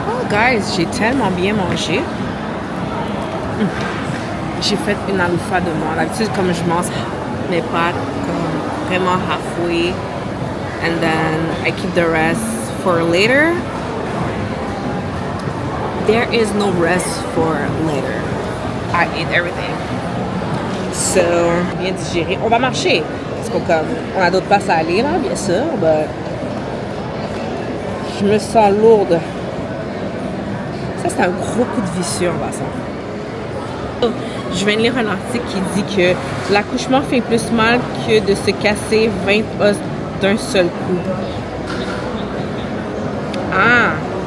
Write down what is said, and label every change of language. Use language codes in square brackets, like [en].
[fr] Guys, j'ai tellement bien mangé. J'ai fait une aloufa de moi. D'habitude, comme je mange mes pâtes comme vraiment halfway, [en] and then I keep the rest for later. There is no rest for later. I ate everything. [fr] So, bien digéré. On va marcher. Parce qu'on a d'autres places à aller, là, bien sûr. [en] But je me sens lourde. [fr] Ça, c'est un gros coup de vissure en passant. Je viens de lire un article qui dit que l'accouchement fait plus mal que de se casser 20 os d'un seul coup. Ah!